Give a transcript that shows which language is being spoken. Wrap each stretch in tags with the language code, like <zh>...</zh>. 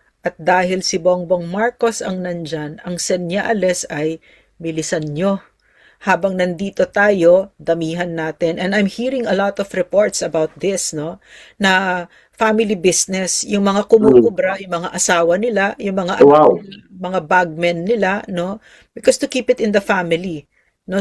<tl>At dahil si Bongbong Marcos ang nandyan, ang senyales ay bilisan nyo. Habang nandito tayo, damihan natin.</tl> <en>And I'm hearing a lot of reports about this, no?</en> <tl>Na family business, yung mga kumukubra, yung mga asawa nila, yung mga mga bagmen nila, no?</tl> <en>Because to keep it in the family, no?</en>